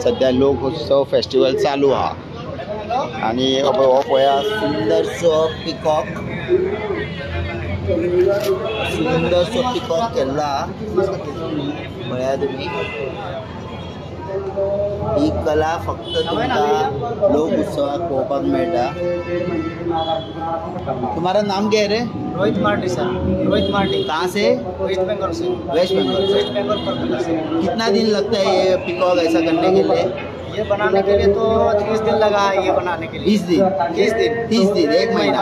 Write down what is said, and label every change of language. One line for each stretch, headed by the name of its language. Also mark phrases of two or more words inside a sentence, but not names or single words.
Konkani: सध्या लोक उत्सव फेस्टिवल चालू आहा. आणि हो पळया सुंदरसो पिकॉक केल्लो आहा. पळया तुमी ही कला फक्त तुमकां लोक उत्सवाक पळोवपाक मेळटा.
Hindi: तुम्हारा नाम क्या है रे? रोहित मार्टी सर. रोहित मार्टी. कहाँ से? वेस्ट बंगाल से. वेस्ट बंगाल कोलकाता से. कितना दिन लगता है ये पिकॉक ऐसा करने के लिए? ये बनाने के लिए तो 30 दिन लगा है. ये बनाने के लिए 20 दिन 30 दिन 1 महीना